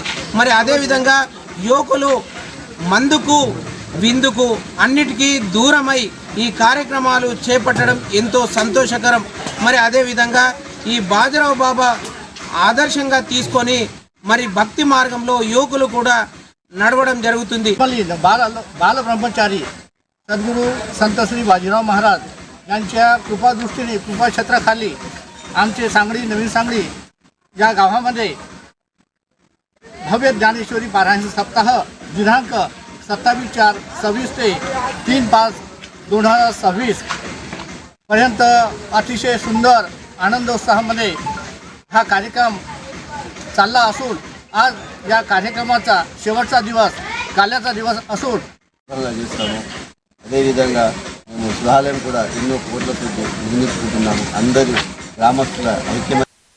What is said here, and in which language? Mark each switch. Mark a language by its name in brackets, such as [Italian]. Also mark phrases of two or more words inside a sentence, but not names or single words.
[Telugu] మరి అదేవిధంగా యువకులు మందుకు విందుకు అన్నిటికీ దూరమై ఈ కార్యక్రమాలు చేపట్టడం ఎంతో సంతోషకరం. మరి అదేవిధంగా ఈ బాజీరావు బాబా ఆదర్శంగా తీసుకొని మరి భక్తి మార్గంలో యువకులు కూడా నడవడం जరుగుతుంది. [Marathi] बाल ब्रह्मचारी सद्गुरू संत श्री बाजीराव महाराज यांच्या कृपादृष्टीने कृपाक्षेत्राखाली आमचे सांगडी नवीन सांगडी या गावामध्ये भव्य ज्ञानेश्वरी पारायण सप्ताह दिनांक 27/4/26 ते 3/5/2026 पर्यंत अतिशय सुंदर आनंदोत्साहामध्ये हा कार्यक्रम चालला असून आज या कार्यक्रमाचा शेवटचा दिवस काल्याचा दिवस असून [Telugu] చేస్తాము. అదేవిధంగా మేము శివాలయం కూడా ఎన్నో కోట్లతో నిర్మించుకుంటున్నాము. అందరూ గ్రామస్తుల ఐక్యమ